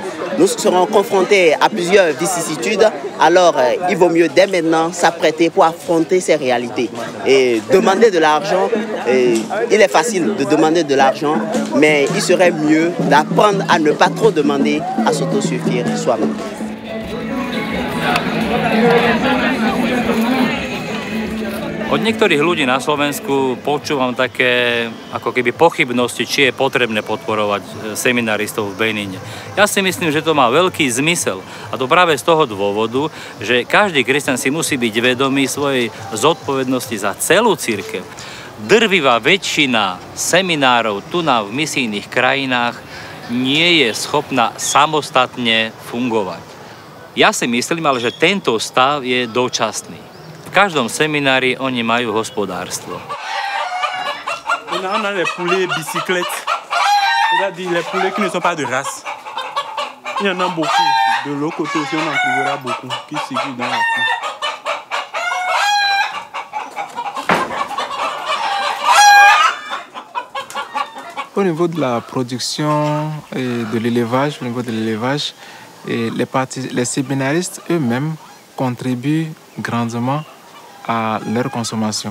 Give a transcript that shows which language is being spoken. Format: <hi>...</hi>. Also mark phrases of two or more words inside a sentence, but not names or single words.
<fr>Nous serons confrontés à plusieurs vicissitudes, alors il vaut mieux dès maintenant s'apprêter pour affronter ces réalités. Et demander de l'argent, il est facile de demander de l'argent, mais il serait mieux d'apprendre à ne pas trop demander, à s'autosuffire soi-même.</fr> <sk>Od niektorých ľudí na Slovensku počúvam také ako keby pochybnosti, či je potrebné podporovať seminaristov v Benine. Ja si myslím, že to má veľký zmysel. A to práve z toho dôvodu, že každý kresťan si musí byť vedomý svojej zodpovednosti za celú cirkev. Drvivá väčšina seminárov tu v misijných krajinách nie je schopná samostatne fungovať. Ja si myslím, ale že tento stav je dočasný. V každom seminári oni majú hospodárstvo.</sk> <fr>On a les poulets bicyclettes, c'est-à-dire les poulets qui ne sont pas de race. Il y en a beaucoup. De l'autre côté aussi, on en trouvera beaucoup qui circulent dans la cour. Au niveau de la production et de l'élevage, les séminaristes eux-mêmes contribuent grandement à leur consommation.</fr>